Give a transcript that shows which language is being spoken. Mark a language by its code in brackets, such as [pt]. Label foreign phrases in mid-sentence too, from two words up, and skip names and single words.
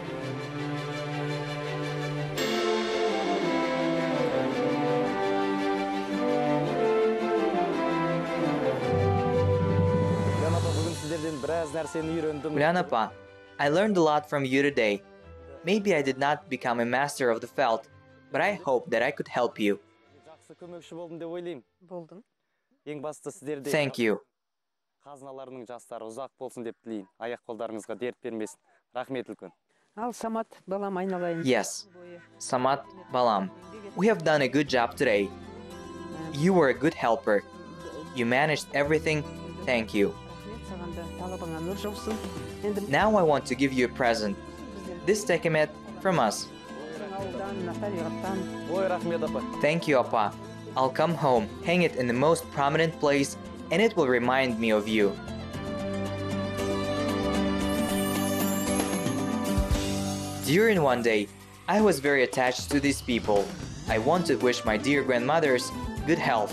[en] Gulanapa, I learned a lot from you today. Maybe I did not become a master of the felt, but I hope that I could help you. [kk] Болдым. Ең басты сіздерде [en] Thank you. [kk] қазыналарының жастары ұзақ болсын деп тілейін. Аяқ-қолдарыңызға дерт бермесін. Рахмет үлкен. Ал Самат, балам айналайын. [en] Yes, Samat Balam, we have done a good job today. You were a good helper. You managed everything. Thank you. [kk] Саған да талабыңа нұр жаусын. Енді [en] Now I want to give you a present. This tekemet from us. [kk] ауылдан, табиғаттан. Ой, рахмет апа. [en] Thank you, Appa. I'll come home, hang it in the most prominent place, and it will remind me of you. During one day, I was very attached to these people. I want to wish my dear grandmothers good health.